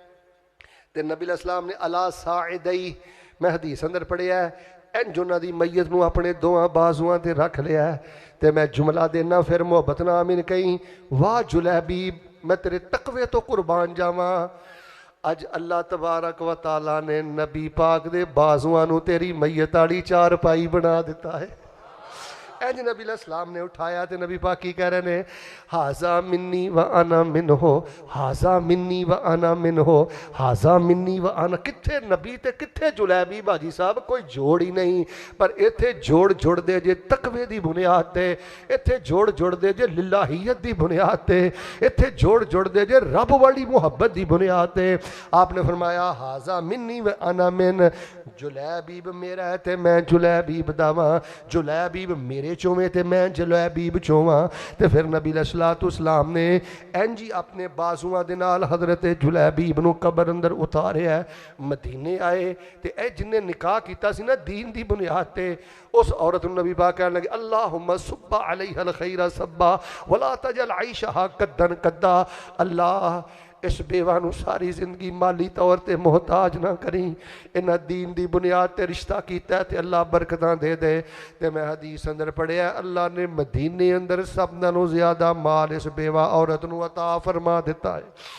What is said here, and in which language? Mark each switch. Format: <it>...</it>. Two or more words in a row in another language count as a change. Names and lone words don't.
<pa>تو نبی علیہ السلام نے</pa> <ar>على ساعديه,</ar> <pa>میں حدیث اندر پڑھیا انج انہوں کی میت کو اپنے دوواں بازوآں تے رکھ لیا. تو میں جملہ دینا فیر محبت نال آمین کہیں، واہ جلیبیب میں تیرے تقوے توں قربان جاواں، اج</pa> <ar>الله تبارك وتعالى</ar> <pa>نے نبی پاک دے بازوآں نوں تیری میت والی چارپائی بنا دتا ہے. انج نبی علیہ السلام نے اٹھایا، تو نبی پاک کی کہہ رہے نے,</pa> <ar>هذا مني وأنا منه، هذا مني وأنا منه، هذا مني وأنا.</ar> <pa>کتھے نبی تے کتھے جلیبیب بھا جی صاحب، کوئی جوڑ ہی نہیں. پر ایتھے جوڑ جڑدے جے تقوے کی بنیاد تے، ایتھے جوڑ جڑدے جے للہیت کی بنیاد تے، ایتھے جوڑ جڑدے جے رب والی محبت کی بنیاد تے. آپ نے فرمایا</pa> <ar>هذا مني وأنا من,</ar> <pa>جلیبیب میرا ہے تے میں جلیبیب دا واں، جلیبیب میرے چوہوے تے میں جلیبیب چوہواں. تے فیر نبی علیہ السلام نے انج ہی اپنے بازوآں دے نال حضرت جلیبیب نوں قبر اندر اتاریا. مدینے آئے تے اے جنے نکاح کیتا سی نا دین دی بنیاد تے، اس عورت نوں نبی پاک کہنے لگے</pa> <ar>اللهم صب عليها الخير صبا ولا تجعل عيشها كدا كدا.</ar> <pa>اللہ اس بیوہ نوں ساری زندگی مالی طور پر محتاج نہ کریں، انہاں دین کی بنیاد تے رشتہ کیا تے اللہ برکتاں دے دے. تے میں حدیث اندر پڑھیا اللہ نے مدینے اندر سب نالوں زیادہ مال اس بیوہ عورت نوں عطا فرما دتا ہے.</pa>